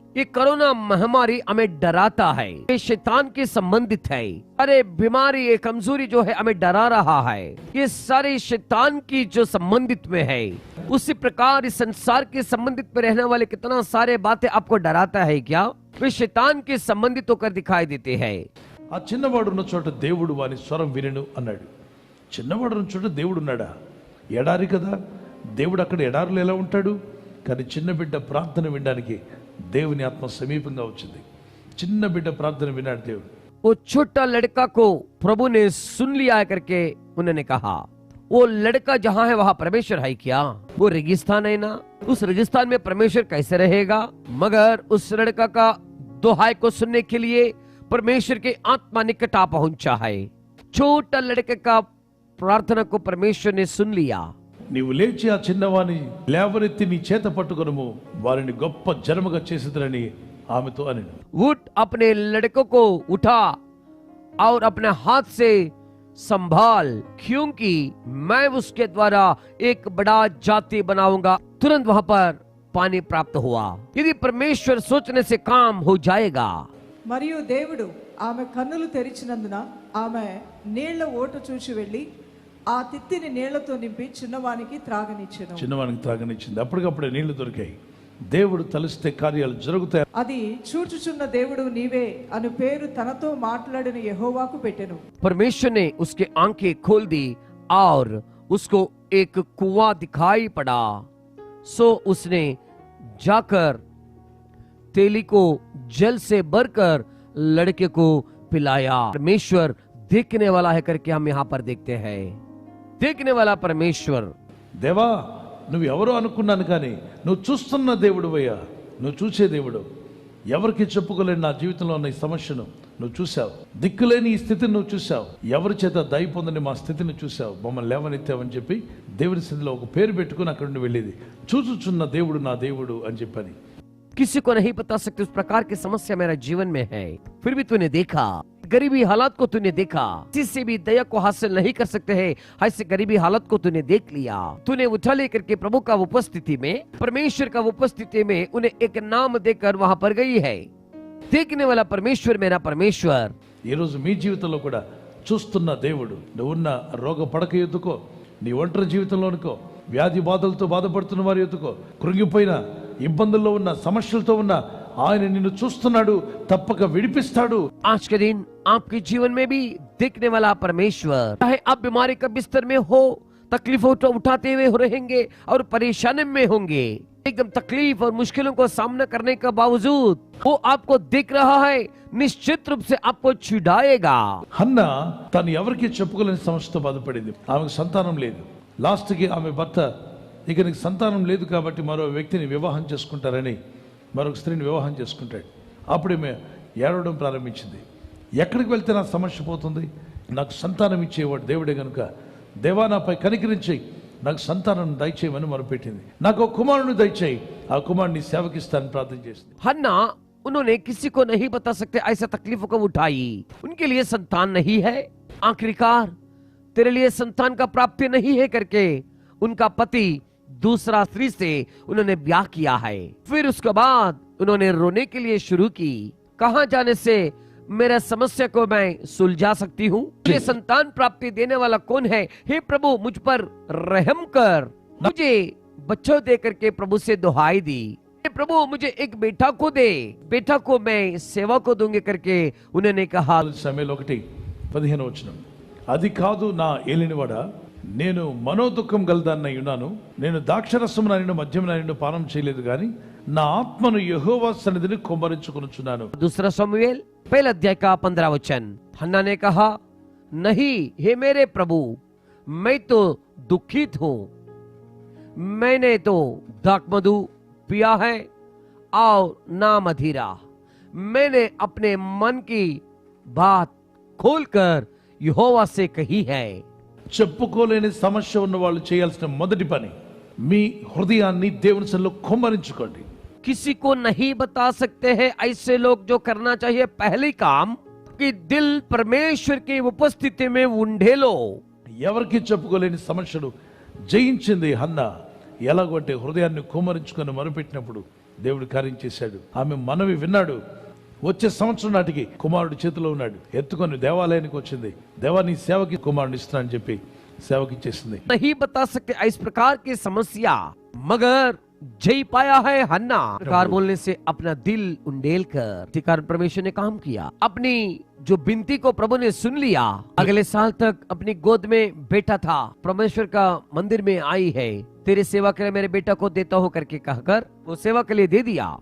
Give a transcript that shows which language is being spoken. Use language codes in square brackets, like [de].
[hi] ये कोरोना महामारी हमें डराता है, ये शैतान के संबंधित है। अरे बीमारी, ये कमजोरी जो है हमें डरा रहा है, ये सारे शैतान की जो संबंधित में है। उसी प्रकार इस संसार के संबंधित में रहने वाले कितना सारे बातें आपको डराता है क्या, वे शैतान के संबंधित होकर दिखाई देते हैं। [te] ఆ చిన్నవాడు ఉన్న చోట దేవుడు వాని స్వరం వినెను అన్నాడు. చిన్నవాడు ఉన్న చోట దేవుడు ఉన్నాడా? ఎడారి కదా, దేవుడు అక్కడ ఎడారులు ఎలా ఉంటాడు? కానీ చిన్న బిడ్డ ప్రార్థన వినడానికి దేవుని ఆత్మ సమీపంగా వచ్చింది. చిన్న బిడ్డ ప్రార్థన విన్నాడు దేవుడు. [hi] वो छोटा लड़का को प्रभु ने सुन लिया करके उन्होंने कहा, वो लड़का जहाँ है वहाँ परमेश्वर है क्या? वो रेगिस्तान है ना, उस रेगिस्तान में परमेश्वर कैसे रहेगा? मगर उस लड़का का दुहाई को सुनने के लिए परमेश्वर के आत्मा निकट आ पहुंचा है। छोटा लड़के का प्रार्थना को परमेश्वर ने सुन लिया। [te] నీవు లేచి ఆ చిన్నవాని లేవనెత్తి నీ చేత పట్టుకొనుము, వారిని గొప్ప జనముగా చేసేదరని ఆమెతో అనెను. [hi] उठ, अपने लड़कों को उठा और अपने हाथ से संभाल, क्योंकि मैं उसके द्वारा एक बड़ा जाति बनाऊंगा। तुरंत वहां पर पानी प्राप्त हुआ। यदि परमेश्वर सोचने से काम हो जाएगा। [te] మరియు దేవుడు ఆమె కన్నులు తెరిచినందున ఆమె నీళ్ల ఓట చూచి వెళ్ళి ఆ తిత్తిని నీళ్లతో నింపి చిన్నవానికి త్రాగనిచ్చెను. చిన్నవానికి త్రాగనిచ్చింది. అప్పటికప్పుడే నీళ్లు దొరికాయి. దేవుడు తలిస్తే కార్యాలు జరుగుతాయి. అది చూచుచున్న దేవుడు నీవే అను పేరు తనతో మాట్లాడిన యెహోవాకు పెట్టెను. [hi] परमेश्वर ने उसके आंखें खोल दी और उसको एक कुआं दिखाई पड़ा। सो उसने जाकर तेली को जल से भरकर लड़के को पिलाया। परमेश्वर देखने वाला है करके हम यहाँ पर देखते हैं। देखने वाला परमेश्वर। [te] దేవా నువ్వు ఎవరో అనుకున్నాను, కానీ నువ్వు చూస్తున్న దేవుడు అయ్యా, నువ్వు చూసే దేవుడు. ఎవరికి చెప్పుకోలేని నా జీవితంలో ఉన్న ఈ సమస్యను నువ్వు చూసావు, దిక్కులేని ఈ స్థితిని నువ్వు చూసావు, ఎవరి చేత దయ పొందని మా స్థితిని చూసావు, మమ్మల్ని లేవనెత్తావని చెప్పి దేవుని స్థితిలో ఒక పేరు పెట్టుకుని అక్కడ నుండి వెళ్ళేది. చూచుచున్న దేవుడు నా దేవుడు అని చెప్పని. [hi] किसी को नहीं बता सकते उस प्रकार की समस्या मेरा जीवन में है, फिर भी तूने देखा। गरीबी हालात को तूने देखा, किसी से भी दया को हासिल नहीं कर सकते हैं, ऐसे गरीबी हालत को तूने देख लिया। तूने उठा लेकर के प्रभु का उपस्थिति में, परमेश्वर का उपस्थिति में उन्हें एक नाम देकर वहां पर गई है। देखने वाला परमेश्वर मेरा परमेश्वर। [te] ఈ రోజు మీ జీవితంలో కూడా చూస్తున్న దేవుడు. నువ్వున్న రోగ పడక ఎత్తుకో, నీ ఒంటరి జీవితంలోనికో, వ్యాధి బాధలతో బాధపడుతున్న వారి ఎత్తుకో, కృంగిపోయిన ఇబ్బందుల్లో ఉన్న సమస్యలతో ఉన్న ఆయన నిన్ను చూస్తున్నాడు, తప్పక విడిపిస్తాడు. [hi] आज के दिन आपके जीवन में भी देखने वाला परमेश्वर, चाहे आप बीमारी का बिस्तर में हो, तकलीफों को उठाते हुए रहेंगे और परेशानी में होंगे, एकदम तकलीफ और मुश्किलों को सामना करने के बावजूद वो आपको देख रहा है, निश्चित रूप से आपको छुड़ाएगा। [te] హన్న తను ఎవరికి చెప్పుకోలేని సమస్యతో బాధపడింది. ఆమెకు సంతానం లేదు. లాస్ట్కి ఆమె భర్త ఇక నీకు సంతానం లేదు కాబట్టి మరో వ్యక్తిని వివాహం చేసుకుంటారని మరొక స్త్రీని వివాహం చేసుకుంటాడు. అప్పుడు ఈమె ఏడవడం ప్రారంభించింది. ఎక్కడికి వెళ్తే నా సమస్య పోతుంది? నాకు సంతానం ఇచ్చేవాడు దేవుడే కనుక, దేవా నాపై కనికరించి నాకు సంతానం దయచేయమని మొరపెట్టింది. నాకు ఒక కుమారుని దయచేయి, ఆ కుమారుని సేవకిస్తానని ప్రార్థన చేసింది. [hi] हन्ना उन्होंने किसी को नहीं बता सकते ऐसा तकलीफों को उठाई, उनके लिए संतान नहीं है। आखिरकार तेरे लिए संतान का प्राप्ति नहीं है करके उनका पति दूसरा स्त्री से उन्होंने ब्याह किया है। फिर उसके बाद उन्होंने रोने के लिए शुरू की, कहां जाने से मेरा समस्या को मैं सुलझा सकती हूँ? ये संतान प्राप्ति देने वाला कौन है? हे प्रभु मुझ पर रहम कर, मुझे बच्चों दे करके प्रभु से दुहाई दी। हे प्रभु मुझे एक बेटा को दे, बेटा को मैं सेवा को दूंगी करके उन्होंने कहा। [te] సమయలు 1:15 అది కాదు నా ఏలినవాడా, నేను మనోదుఖం గలదాన్నై ఉన్నాను, నేను ద్రాక్షరసము నాయను మద్యం నాయను పానం చేయలేదు గాని నా ఆత్మను యెహోవా సన్నిధిని కుమ్మరించుకొనుచున్నాను। [hi] दूसरा समूएल पहला अध्याय का 15 वचन। हन्ना ने कहा, नहीं हे मेरे प्रभु, मैं तो दुखित हूं, मैंने तो दाखमधु पिया है और ना मदिरा। मैंने अपने मन की बात खोलकर यहोवा से कही है। [te] చెప్పుకోలేని సమస్య ఉన్న వాళ్ళు చేయాల్సిన మొదటి పని మీ హృదయాన్ని దేవుని సన్నిధిలో కుమ్మరించుకోండి। [hi] किसी को नहीं बता सकते हैं ऐसे लोग जो करना चाहिए पहले काम कि दिल परमेश्वर की उपस्थिति में उंडेलो। [te] ఎవరికి చెప్పుకోలేని సమస్యలు జయించింది హన్నా। ఎలాగంటే హృదయాన్ని కుమ్మరించుకొని మొరపెట్టినప్పుడు దేవుడు కార్యం చేశాడు। ఆమె మనవి విన్నాడు। వచ్చే సంవత్సరం నాటికి కుమారుడు చేతిలో ఉన్నాడు, ఎత్తుకొని దేవాలయానికి వచ్చింది। దేవా నీ సేవకి కుమారుని ఇస్తానని చెప్పి సేవకి ఇచ్చేసింది। [hi] नहीं बता सकते इस प्रकार की समस्या, मगर जय पाया है हन्ना। प्रकार बोलने से अपना दिल उंडेल कर इसी कारण परमेश्वर ने काम किया। अपनी जो बिनती को प्रभु ने सुन लिया। अगले साल तक अपनी गोद में बेटा था, परमेश्वर का मंदिर में आई है, तेरी सेवा के लिए मेरे बेटा को देता हूं करके कहकर वो सेवा के लिए दे दिया।